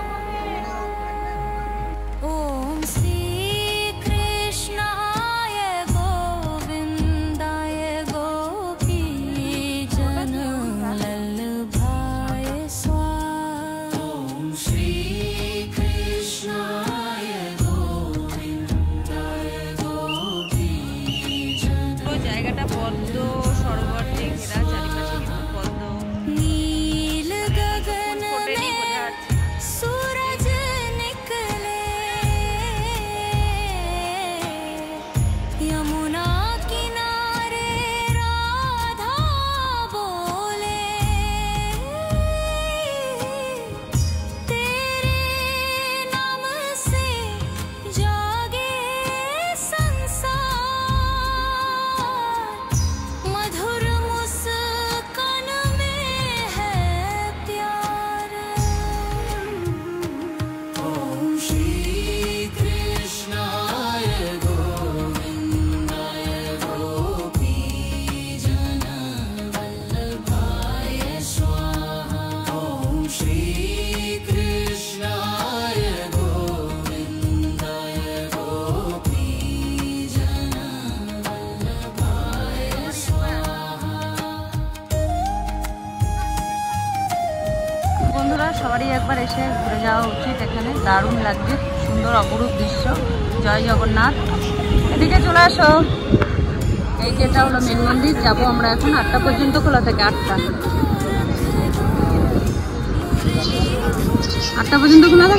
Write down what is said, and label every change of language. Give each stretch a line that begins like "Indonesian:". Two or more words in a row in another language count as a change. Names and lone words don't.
Sanskrit: ओम श्री कृष्णाय गोविंदाय गोपी जन वल्लभाय स्वाहा। ओम श्री कृष्णाय
Bangla: জায়গাটা পদ্ম সরোবর দিয়ে ঘেরা, চারিপাশে কিন্তু পদ্ম।
Hindi: नील गगन में सूरज निकले, यमुना किनारे राधा बोले, तेरे नाम से जागे संसार, मधुर मुस्कान में है प्यार।
Sanskrit: ओम श्री कृष्णाय गोविंदाय गोपी जन वल्लभाय स्वाहा। ओम श्री कृष्णाय गोविंदाय गोपी जन वल्लभाय स्वाहा।
Bangla: বন্ধুরা সবারই একবার এসে ঘুরে যাওয়া উচিত, এখানে দারুণ লাগছে, সুন্দর অপরূপ দৃশ্য। জয় জগন্নাথ, এদিকে চলে আসো। এই যেটা হলো মেন মন্দির, যাবো আমরা এখন। 8টা পর্যন্ত খোলা থাকে, 8টা পর্যন্ত খোলা থাকে।